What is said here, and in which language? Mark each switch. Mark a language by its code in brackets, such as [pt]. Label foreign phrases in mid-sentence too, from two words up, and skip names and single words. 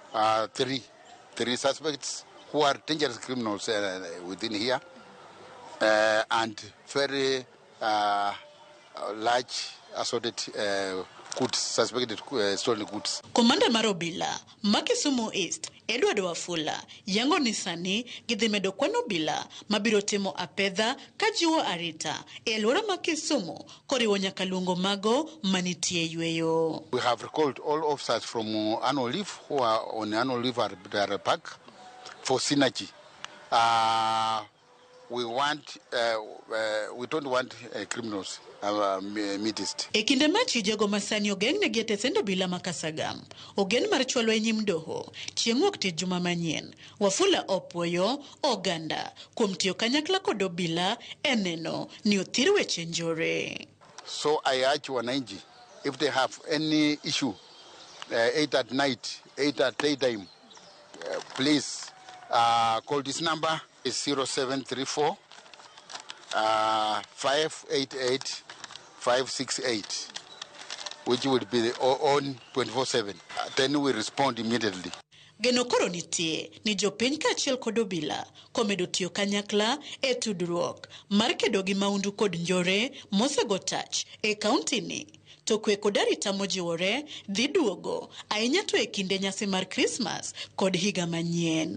[en] three suspects who are dangerous criminals within here, and very large assorted goods, suspected stolen goods. [luo] Komanda mar Obila ma Kisumu East Edward Wafula yango ni sani gidhimedo kwano Obila mabiro timo apedha kajiwo arita e alwora ma Kisumu koriwo nyaka luongo mago manitie yweyo. [en] We have recalled all officers from annual leave who are on annual leave at the park for synergy. We don't want criminals midist. [luo] E kinde ma chijego masani ogeng ne giete sendo Obila makasagam ogen mar chwalo e nyim doho chieng' wuok tich juma manyien. Wafula opwoyo oganda kuom tiyo kanyakla kod Obila eneno ni othir weche njore. [en] So I urge wananchi, if they have any issue 8 at night, 8 at daytime, please call this number. Is 0734 588 568, which will be on 24/7. Then we respond immediately. [luo] Geno koro nitie ni jopiny kaachiel kod Obila komedo tiyo kanyakla e tudruok mar kedo gi maundu kod njore mosego tach e kaunti ni. To kwe kod arita mojiwore dhi duogo ahinya to e kinde nyasi mar Christmas kod higa manyien.